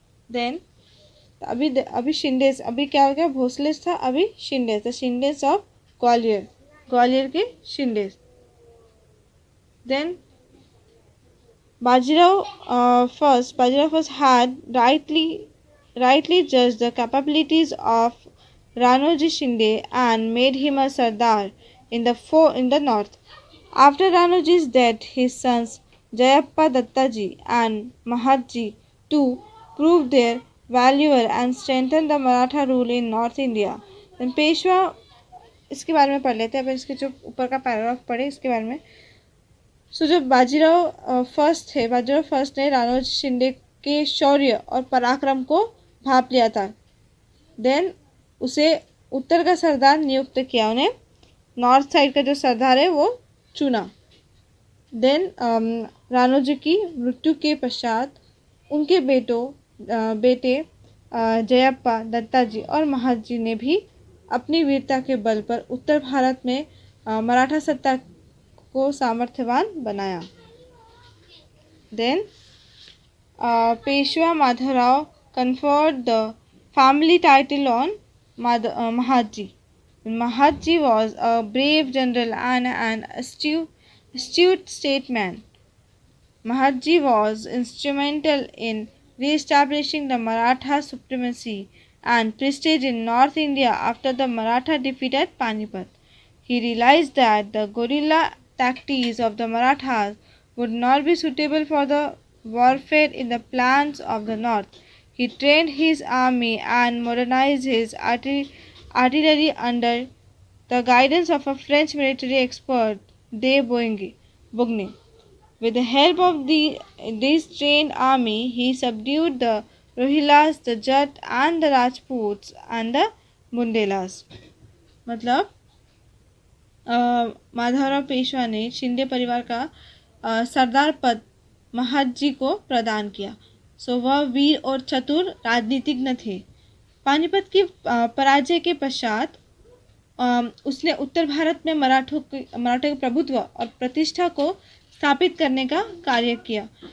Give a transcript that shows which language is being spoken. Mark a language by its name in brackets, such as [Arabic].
[Hindi] Then अभी शिंडेस, अभी क्या हो गया, भोसलेस था, अभी शिंडेस, [English] the Shindes of Gwalior [Hindi] के शिंडेस. [English] Then Bajirao first had rightly judged the capabilities of Ranoji Shinde and made him a Sardar in the north. After Ranuji's death, his sons Jayappa Dattaji and Mahatji too proved their valor and strengthened the Maratha rule in North India. Then Peshwa, [Hindi] इसके बारे में पढ़ लेते हैं। अब इसके जो ऊपर का पैराग्राफ पढ़े इसके बारे में। सो जो बाजीराव फर्स्ट थे, बाजीराव फर्स्ट ने राणोजी शिंदे के शौर्य और पराक्रम को भाप लिया था। देन उसे उत्तर का सरदार नियुक्त किया, उन्हें [English] north side [Hindi] का जो सरदार है वो चुना। देन राणोजी की मृत्यु के पश्चात उनके बेटे जयप्पा दत्ताजी और महाजी ने भी अपनी वीरता के बल पर उत्तर भारत में मराठा सत्ता को सामर्थ्यवान बनाया। [English] Then Peshwa Madhavrao conferred the family title on Mahatji. Mahatji was a brave general and an astute statesman. Mahatji was instrumental in re-establishing the Maratha supremacy and prestige in North India after the Maratha defeat at Panipat. He realized that the guerrilla tactics of the Marathas would not be suitable for the warfare in the plains of the north. He trained his army and modernized his artillery under the guidance of a French military expert, de Bougne. With the help of this trained army, he subdued the Rohillas, the Jat and the Rajputs and the Bundelas. [Hindi] मतलब माधवराव पेशवा ने शिंदे परिवार का सरदार पद महाजी को प्रदान किया। सो वह वीर और चतुर राजनीतिज्ञ थे। पानीपत की पराजय के पश्चात उसने उत्तर भारत में मराठों के प्रभुत्व और प्रतिष्ठा को स्थापित करने का कार्य किया।